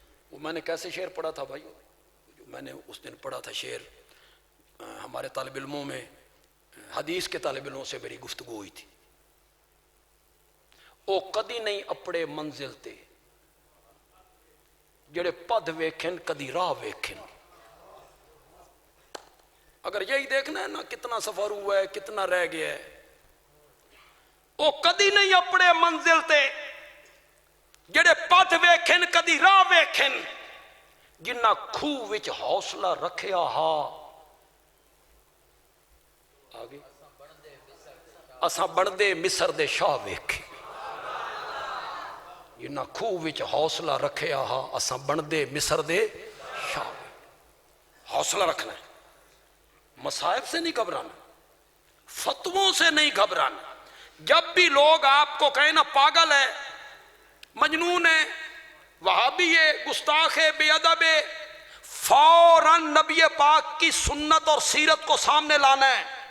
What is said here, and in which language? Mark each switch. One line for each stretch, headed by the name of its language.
Urdu: وہ میں نے کیسے شعر پڑھا تھا بھائی، جو میں نے اس دن پڑھا تھا شعر، ہمارے طالب علموں میں، حدیث کے طالب علموں سے میری گفتگو ہوئی تھی۔
Punjabi: او کدی نہیں اپڑے منزل تے، جڑے پد ویکھن کدی راہ ویکھن.
Urdu: اگر یہی دیکھنا ہے نا کتنا سفر ہوا ہے کتنا رہ گیا ہے,
Punjabi: وہ کدی نہیں اپنے منزل تے. جڑے پد ویکھن کدی راہ ویکھن, جنہ کھوہ وچ حوصلہ رکھیا ہا آگے اساں بندے مصر دے شاہ ویکھے. جنہ کھوہ وچ حوصلہ رکھیا ہا اساں بندے مصر دے شاہ.
Urdu: حوصلہ رکھنا ہے, مصائب سے نہیں گھبرانا, فتووں سے نہیں گھبرانا. جب بھی لوگ آپ کو کہیں نا پاگل ہے, مجنون ہے, وہابی ہے, گستاخ ہے, بے ادب ہے, فوراً نبی پاک کی سنت اور سیرت کو سامنے لانا ہے.